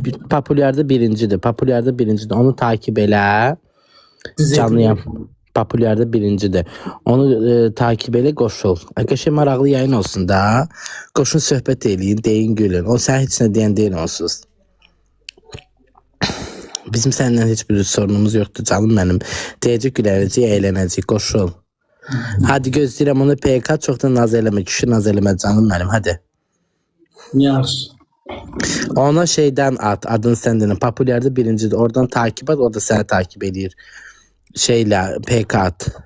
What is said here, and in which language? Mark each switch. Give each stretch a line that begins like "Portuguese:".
Azerbaijani: Populyarda birincidir. Onu takip elə. Canlıyam. Populyarda birincidir. Onu takip elə qoşul. Arkadaşlar maraqlı yayın olsun da. Qoşun söhbət eləyin, deyin gülün. O sən heç nə deyən deyil onsuz.
Turkish: Bizim senden hiçbir sorunumuz yoktu canım benim.
Azerbaijani: Deyəcək gülənəcək, əylənəcək, qoşul. Hadi gözləyirəm onu PK çox da naz eləmə, kişi naz eləmə canım benim, hadi. Yaxşı. Ona şeydən at, adını səndən, populyarda birincidir. Oradan takip at, o da səni takip edir. Şeylə, PK at.